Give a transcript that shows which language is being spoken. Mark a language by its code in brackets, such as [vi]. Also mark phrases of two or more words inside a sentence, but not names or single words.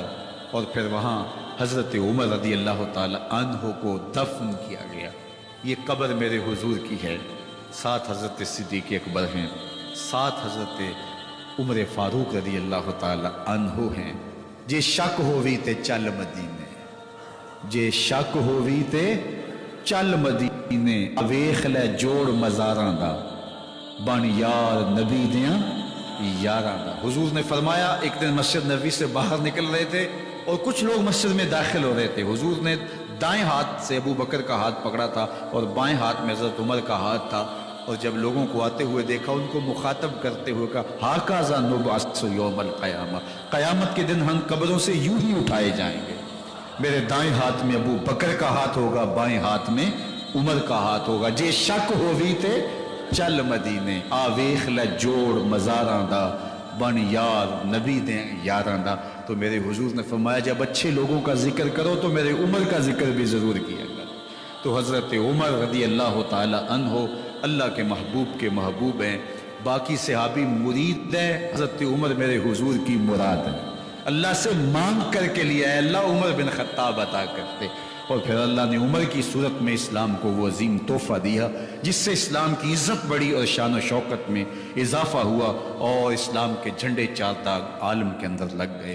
[ur] اور پھر وہاں حضرت عمر [ar] رضی اللہ تعالیٰ عنہ [ur] کو دفن کیا گیا۔ یہ قبر میرے حضور کی ہے، ساتھ حضرت صدیق اکبر ہیں، ساتھ حضرت عمر فاروق [ar] رضی اللہ تعالیٰ عنہ [ur] ہیں۔ [pa] جے شک ہووی تے چل مدینے، جے شک ہووی تے چل مدینے، ویخ لے جوڑ مزاراں دا، بن یار نبی دیاں یاراں دا۔ [ur] حضور نے فرمایا ایک دن مسجد نبوی سے باہر نکل رہے تھے اور کچھ لوگ مسجد میں داخل ہو رہے تھے، حضور نے دائیں ہاتھ سے ابو بکر کا ہاتھ پکڑا تھا اور بائیں ہاتھ میں حضرت عمر کا ہاتھ تھا، اور جب لوگوں کو آتے ہوئے دیکھا ان کو مخاطب کرتے ہوئے کہا [ar] ہاکذا نبعث یوم القیامہ، [ur] قیامت کے دن ہم قبروں سے یوں ہی اٹھائے جائیں گے، میرے دائیں ہاتھ میں ابو بکر کا ہاتھ ہوگا، بائیں ہاتھ میں عمر کا ہاتھ ہوگا۔ [pa] جے شک ہووی تے چل مدینے، آ ویخ لے جوڑ مزاراں دا، بن یار نبی دے یاراں دا۔ [ur] تو میرے حضور نے فرمایا جب اچھے لوگوں کا ذکر کرو تو میرے عمر کا ذکر بھی ضرور کیا کرو۔ تو حضرت عمر [ar] رضی اللہ تعالی عنہ [ur] اللہ کے محبوب کے محبوب ہیں، باقی صحابی مرید ہیں، حضرت عمر میرے حضور کی مراد ہے، اللہ سے مانگ کر کے لیا ہے، اللہ عمر بن خطاب عطا کرتے، اور پھر اللہ نے عمر کی صورت میں اسلام کو وہ عظیم تحفہ دیا جس سے اسلام کی عزت بڑھی اور شان و شوکت میں اضافہ ہوا، اور اسلام کے جھنڈے 4 داغ عالم کے اندر لگ گئے۔